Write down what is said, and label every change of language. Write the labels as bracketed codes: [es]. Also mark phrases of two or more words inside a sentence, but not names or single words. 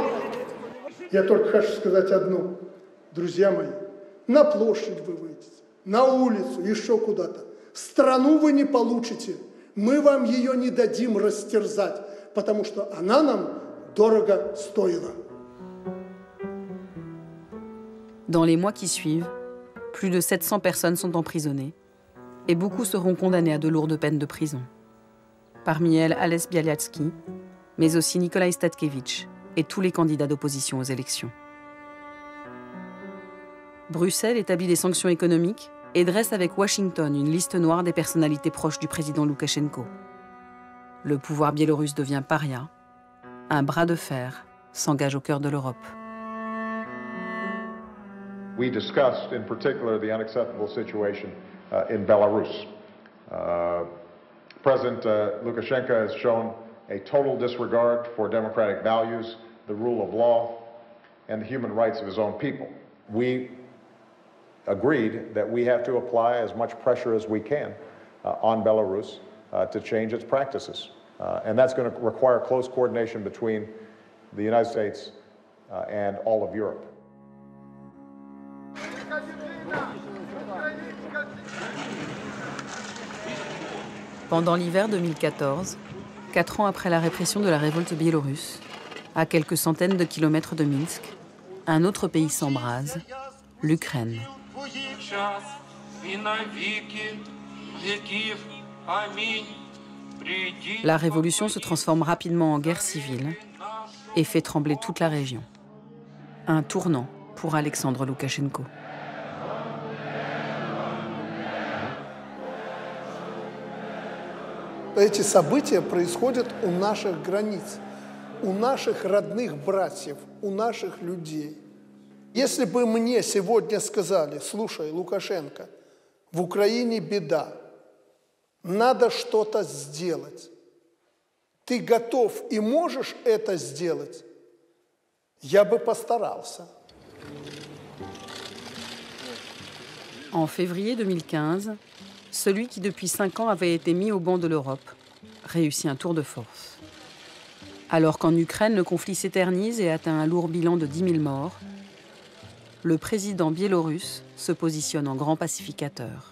[ru] Я только хочу сказать одно. Друзья мои, на площадь вы выйдете, на улицу, еще куда-то. Страну вы не получите. Мы вам ее не дадим растерзать, потому что она нам дорого стоила. [fr] Dans les mois qui suivent, plus de 700 personnes sont emprisonnées et beaucoup seront condamnées à de lourdes peines de prison. Parmi elles, Ales Bialiatski, mais aussi Nikolai Statkevich et tous les candidats d'opposition aux élections. Bruxelles établit des sanctions économiques et dresse avec Washington une liste noire des personnalités proches du président Loukachenko. Le pouvoir biélorusse devient paria. Un bras de fer s'engage au cœur de l'Europe. [en] We discussed in particular the unacceptable situation in Belarus. President Lukashenko has shown a total disregard for democratic values, the rule of law, and the human rights of his own people. We agreed that we have to apply as much pressure as we can on Belarus to change its practices. And that's going to require close coordination between the United States and all of Europe. [fr] Pendant l'hiver 2014, 4 ans après la répression de la révolte biélorusse, à quelques centaines de kilomètres de Minsk, un autre pays s'embrase, l'Ukraine. La révolution se transforme rapidement en guerre civile et fait trembler toute la région. Un tournant pour Alexandre Loukachenko. [ru] Эти события происходят у наших границ, у наших родных братьев, у наших людей. Если бы мне сегодня сказали: слушай, Лукашенко, в Украине беда, надо что-то сделать, ты готов и можешь это сделать, я бы постарался. [fr] En février 2015, celui qui depuis 5 ans avait été mis au banc de l'Europe réussit un tour de force. Alors qu'en Ukraine, le conflit s'éternise et atteint un lourd bilan de 10 000 morts, le président biélorusse se positionne en grand pacificateur.